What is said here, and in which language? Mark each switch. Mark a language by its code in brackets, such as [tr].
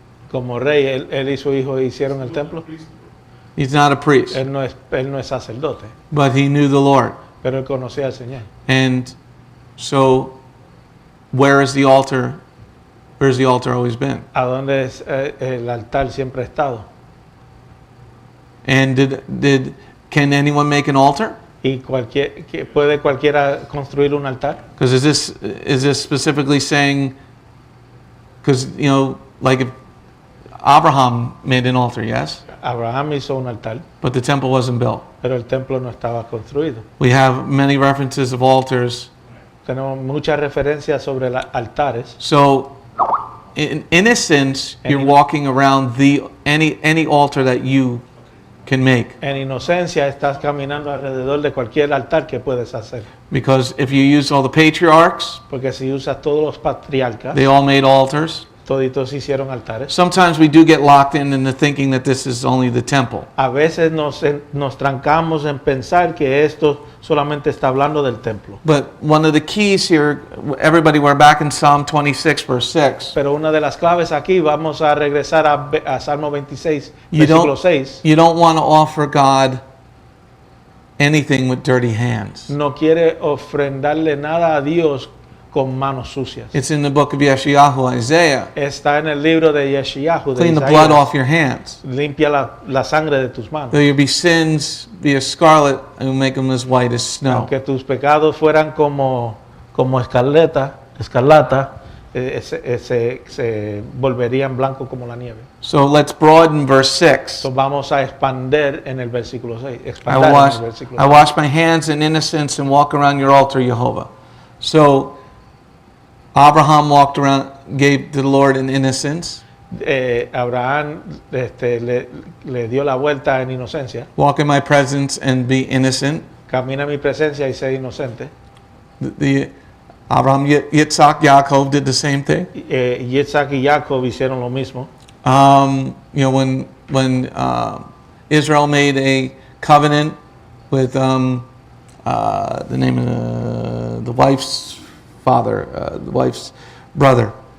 [es] como rey, él y su hijo hicieron el templo. [en] He's not a priest, [es] Él no es sacerdote, [en] but he knew the Lord. [es] pero él conocía al Señor. [en] And so, where's the altar always been? [es] ¿A dónde es, el altar siempre ha estado? [en] And can anyone make an altar? [es] ¿Y puede cualquiera construir un altar? [en] Because is this specifically saying, because, you know, like if Abraham made an altar, yes, [es] Abraham hizo un altar, [en] but the temple wasn't built. [es] pero el templo no estaba construido. [en] We have many references of altars. [es] Tenemos muchas referencias sobre altares. [en] So, in innocence, you're walking around any altar that you can make. [es] En inocencia estás caminando alrededor de cualquier altar que puedes hacer. [en] Because if you use all the patriarchs, [es] Porque si usas todos los patriarcas, [en] they all made altars. [es] toditos hicieron altares. [en] Sometimes we do get locked into thinking that this is only the temple. [es] A veces nos trancamos en pensar que esto solamente está hablando del templo. [en] But one of the keys here, everybody, we're back in Psalm 26, verse 6. [es] Pero una de las claves aquí, vamos a regresar a Salmo 26, [en] You [es] versículo 6. [en] don't want to offer God anything with dirty hands. [es] No quiere ofrendarle nada a Dios con manos sucias. [en] It's in the book of Yeshayahu, Isaiah. [es] Está en el libro de Yeshayahu, de [en] Clean the [es] Isaías. [en] blood off your hands. [es] Limpia la sangre de tus manos. [en] Though your be sins be as scarlet, I will make them as white as snow. [es] Aunque tus pecados fueran como escarlata, se volverían blancos como la nieve. [en] So let's broaden verse 6. [es] Entonces vamos a expander en el versículo 6. [en] I wash my hands in innocence and walk around your altar, Jehovah. So Abraham walked around, gave to the Lord in innocence. [es] Abraham le dio la vuelta en inocencia. [en] Walk in my presence and be innocent. [es] Camina en mi presencia y sé inocente. [en] The Abraham, Yitzhak, Yaakov did the same thing. [es] Yitzhak y Jacob hicieron lo mismo. [en] You know, when Israel made a covenant with the name of the wife's father, the wife's brother,